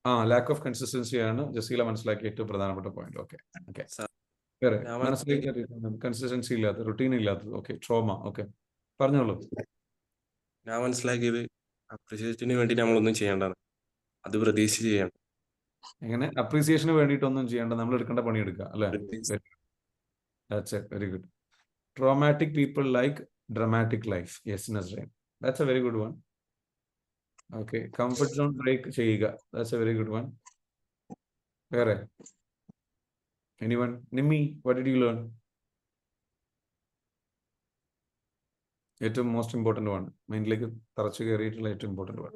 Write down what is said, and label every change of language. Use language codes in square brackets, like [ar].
[ml] Lack of consistency ആണ് ജസീല മനസ്സിലാക്കിയ ഏറ്റവും പ്രധാനപ്പെട്ട പോയിന്റ്. ഓക്കെ ഓക്കെ, വേറെ മനസ്സിലാക്കി കൺസിസ്റ്റൻസി ഇല്ലാത്തത്, റുട്ടീൻ ഇല്ലാത്തത്. Okay, trauma. ഓക്കെ, പറഞ്ഞോളൂ. ഞാൻ മനസ്സിലാക്കിയത് അപ്രിസിയേഷന് വേണ്ടി നമ്മളൊന്നും ചെയ്യേണ്ടത്, അത് പ്രതീക്ഷിച്ച് ചെയ്യണം. എങ്ങനെ? അപ്രീസിയേഷന് വേണ്ടിയിട്ടൊന്നും ചെയ്യേണ്ട, നമ്മൾ എടുക്കേണ്ട പണി എടുക്കുക അല്ലേ? [en] That's it. Very good. Traumatic people like dramatic life. Yes, Nazreen. That's a very good one. Okay. Comfort zone break ചെയ്യുക. That's a very good one. വേറെ? Anyone? Nimmi, what did you learn? [ml] ഏറ്റവും most important one, മൈൻഡിലേക്ക് തറച്ചു കയറിയിട്ടുള്ള ഏറ്റവും important one.